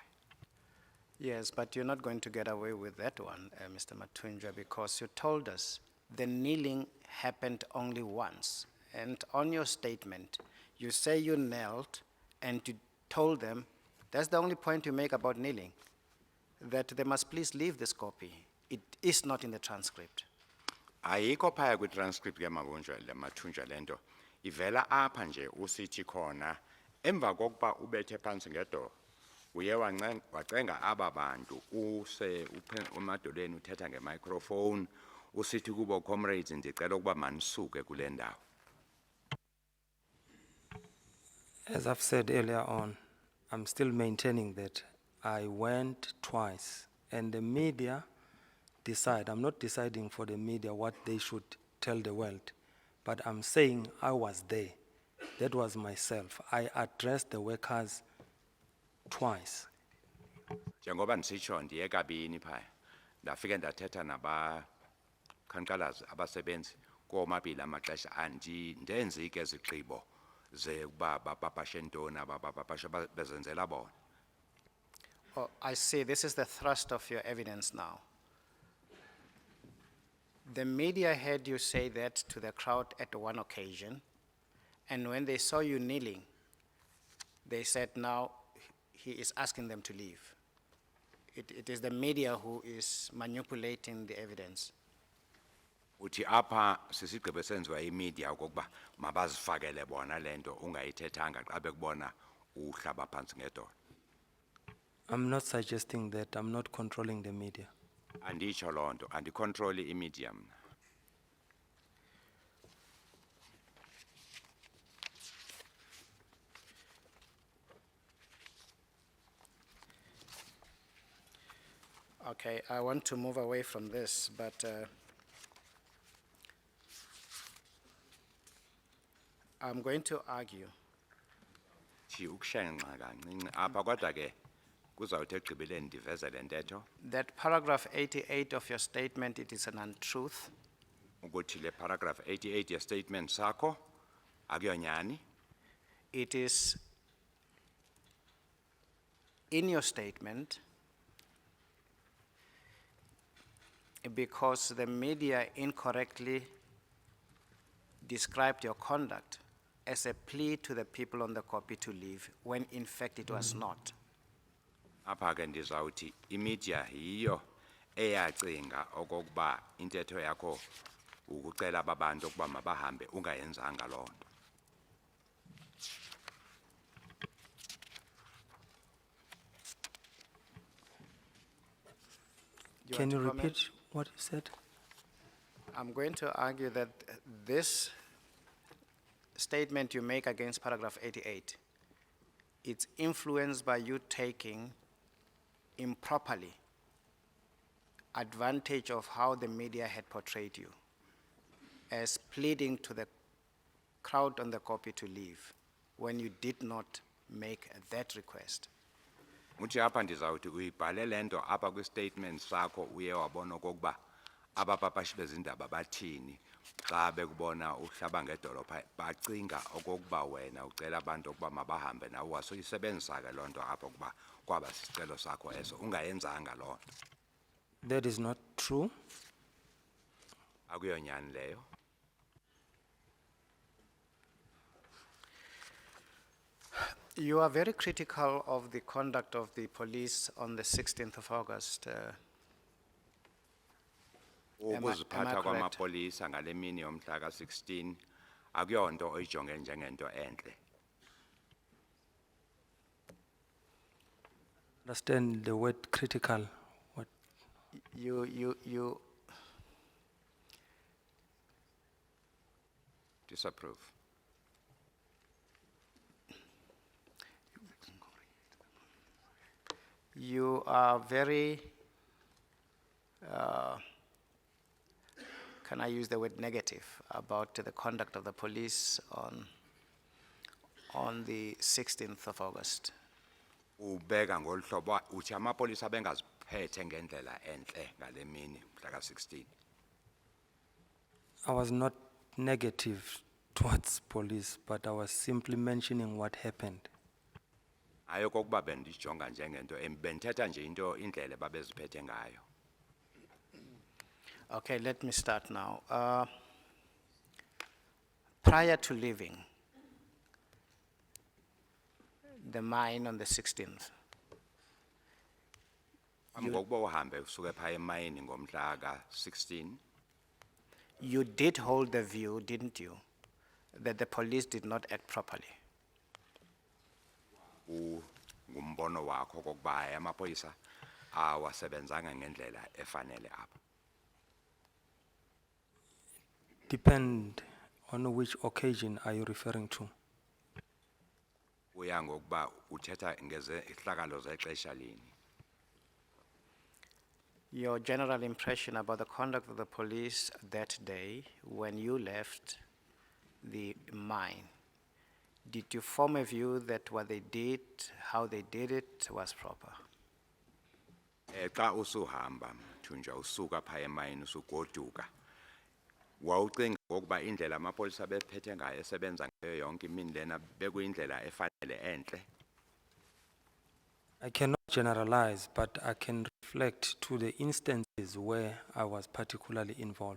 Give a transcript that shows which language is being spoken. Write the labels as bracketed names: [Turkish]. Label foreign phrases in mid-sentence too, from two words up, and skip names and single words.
[English] Yes, but you're not going to get away with that one, Mr. Mathunjwa, because you told us the kneeling happened only once. And on your statement, you say you knelt and you told them, that's the only point you make about kneeling, that they must please leave this copy. It is not in the transcript. [Xhosa] Ayikho phaya kwi-transcript ke Mathunjwa le nto ivela apha nje usithi khona emva kokuba ubethe phansi ngedolo uye wacenga aba bantu umadolweni uthetha ngemicrophone usithi kubo comrades ndicela ukuba manisuke kule ndawo. [English] As I've said earlier on, I'm still maintaining that I went twice and the media decide. I'm not deciding for the media what they should tell the world, but I'm saying I was there. That was myself. I addressed the workers twice. [Xhosa] Njengoba ndisitsho ndiye kabini phaya ndafike ndathetha nabakhankalazi abasebenzi komabili amaxesha ndenzi ke izigqibo ze ukuba bapapashe ntoni abapapashe bezenzela bona. [English] Oh, I see. This is the thrust of your evidence now. The media heard you say that to the crowd at one occasion, and when they saw you kneeling, they said now he is asking them to leave. It is the media who is manipulating the evidence. [Xhosa] Uthi apha sisigqibo senziwa imedia okokuba mabazifakele bona le nto ungayithethanga xa bekubona uhlaba phansi ngedolo. [English] I'm not suggesting that. I'm not controlling the media. [Xhosa] Anditsho loo nto andicontroli imedia mna. [English] Okay, I want to move away from this, but I'm going to argue. [Xhosa] Thi ukushenxa kancinci apha kodwa ke kuzawuthi ekugqibeleni ndiveze le ntetho [English] that paragraph 88 of your statement, it is an untruth. [Xhosa] ukuthi le paragraph 88 ye statement sakho akuyonyani. [English] It is in your statement because the media incorrectly described your conduct as a plea to the people on the copy to leave, when in fact it was not. [Xhosa] Apha ke ndizawuthi imedia yiyo eyacinga okokuba intetho yakho ukucela ababantu ukuba mabahambe ungayenzanga loo nto. [English] Can want you to comment? repeat what you said? I'm going to argue that this statement you make against paragraph 88, it's influenced by you taking improperly advantage of how the media had portrayed you as pleading to the crowd on the copy to leave when you did not make that request. [Xhosa] Uthi apha ndizawuthi uyibhale le nto apha kwi-statement sakho uye wabona okokuba abapapashi bezindaba bathini xa bekubona uhlaba ngedolopha bacinga okokuba wena ucela abantu ukuba mabahambe nawe wasuyisebenzisa ke loo nto apha ukuba kwaba sicelo sakho eso ungayenzanga loo nto. [English] That is not true. [Xhosa] Akuyonyani leyo. [English] You are very critical of the conduct of the police on the 16th of August. Am I [Xhosa] Ukuziphatha [English] correct? [Xhosa] kwamapolisa ngale mini yomhla ka-16 akuyonto oyijonge njengento entle. [English] Understand the word critical. What? You Disapprove. You are very, can I use the word negative, about the conduct of the police on the 16th of August. [Xhosa] Ubeka ngolu hlobo uthi amapolisa bengaziphethe ngendlela entle ngale mini mhla ka-16. [English] I was not negative towards police, but I was simply mentioning what happened. [Xhosa] Ayokokuba bendijonga njengento bendithetha nje into indlela babeziphethe ngayo. [English] Okay, let me start now. Prior to leaving the mine on the 16th, [Xhosa] Ngokuba uhambe usuke pha emayini ngomhla ka-16 [English] you did hold the view, didn't you, that the police did not act properly? [Xhosa] ngumbono wakho kokuba hayi amapolisa awasebenzanga ngendlela efanele apha. [English] Depend on which occasion are you referring to? [Xhosa] Uya ngokuba uthetha ngezehlakalo zexesha lini. [English] Your general impression about the conduct of the police that day when you left the mine, did you form a view that what they did, how they did it, was proper? [Xhosa] Xa usuhamba Mathunjwa usuka pha emayini usugoduka wawucinga ngokuba indlela amapolisa bephethe ngayo esebenza ngayo yonke imini lena bekuyindlela efanele entle. [English] I cannot generalize, but I can reflect to the instances where I was particularly involved.